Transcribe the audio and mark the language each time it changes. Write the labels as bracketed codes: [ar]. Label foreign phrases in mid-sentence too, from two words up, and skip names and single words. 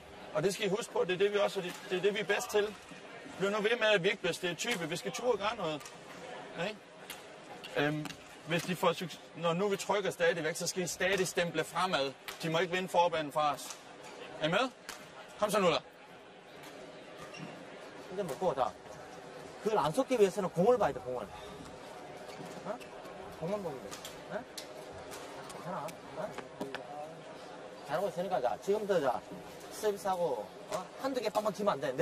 [da] Og det skal I huske på, det er det, vi er bedst til. Bliv nu ved med, at vi ikke bliver stereotype. Vi skal turde gøre noget. Okay? hvis de får når nu vi trykker stadigvæk, så skal I stadig stemple fremad. De må ikke vinde forbanen fra os. Er I med? Kom så nu da. [ko] 근데 뭐 자, 그걸 안 쏟기 위해서는 공을 봐야 돼, 공을. 어? 공만 보면 돼. 어? 괜찮아. 어? 잘하고 있으니까 자, 지금부터 자, 서비스하고 한두 개 빵빵 튀면 안 돼.